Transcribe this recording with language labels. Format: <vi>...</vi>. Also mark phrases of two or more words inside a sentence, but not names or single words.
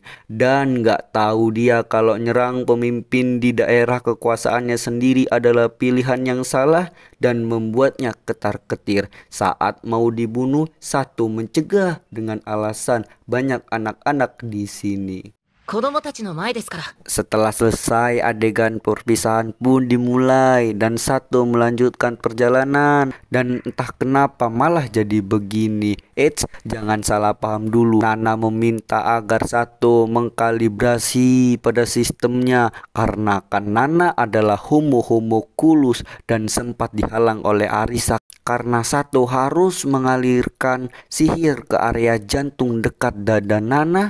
<id>Dan gak tahu dia kalau nyerang pemimpin di daerah kekuasaannya sendiri adalah pilihan yang salah dan membuatnya ketar-ketir. Saat mau dibunuh, Sato mencegah dengan alasan banyak anak-anak di sini.</id> <ja>子供たちの前ですから。</ja> <id>Setelah selesai, adegan perpisahan pun dimulai dan Sato melanjutkan perjalanan, dan entah kenapa malah jadi begini. Jangan salah paham dulu. Nana meminta agar Sato mengkalibrasi pada sistemnya karena kan Nana adalah homo-homokulus dan sempat dihalang oleh Arisa karena Sato harus mengalirkan sihir ke area jantung dekat dada Nana.</id>